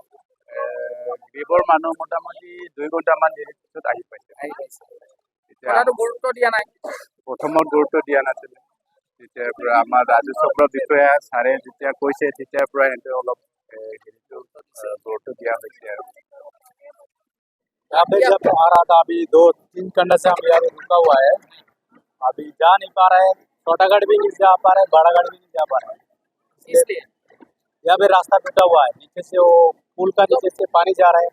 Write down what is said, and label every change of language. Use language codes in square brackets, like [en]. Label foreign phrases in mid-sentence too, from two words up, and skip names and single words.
[as] গ্ৰেভৰ মানুহ মোটামুটি 2 ঘণ্টামান দেৰি পিছত আহি পাইছে। এতিয়া কথাটো গুৰুত্ব দিয়া নাই। প্ৰথমত গুৰুত্ব দিয়া নাছিলে, তেতিয়াৰ পৰা আমাৰ ৰাজস্ব বিষয়া ছাৰে যেতিয়া কৈছে তেতিয়াৰ পৰা সিহঁতে অলপ হেৰিটো গুৰুত্ব দিয়া হৈছে আৰু [hi] यहाँ पे जब आ रहा था, अभी 2-3 घंटे से हम यहाँ रुका हुआ है। अभी जा नहीं पा रहे हैं, छोटा गाड़ी भी नहीं जा पा रहे हैं, बड़ा गाड़ी भी नहीं जा पा रहे हैं। इसलिए यहाँ पे रास्ता टूटा हुआ है, नीचे से वो पुल का नीचे से पानी जा रहा है।